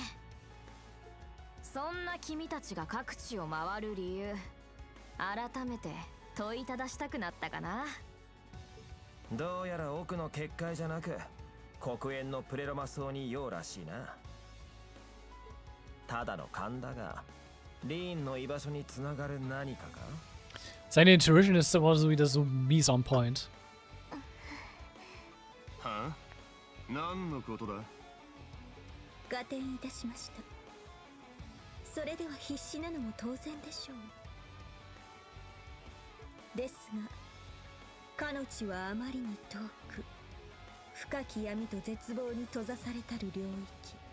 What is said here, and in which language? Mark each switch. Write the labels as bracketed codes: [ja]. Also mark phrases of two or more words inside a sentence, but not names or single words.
[ja] そんな君たちが各地を回る理由、改めて問いただしたくなったかな。どうやら奥の結界じゃなく黒煙のプレロマ層に用らしいな。ただの勘だがリーンの居場所につながる何かか。 [de] Seine Intuition ist aber so wieder so mies [en] on point. [ja] はあ、何のことだ。合点いたしました。それでは必死なのも当然でしょう。ですが彼女はあまりに遠く、深き闇と絶望に閉ざされたる領域。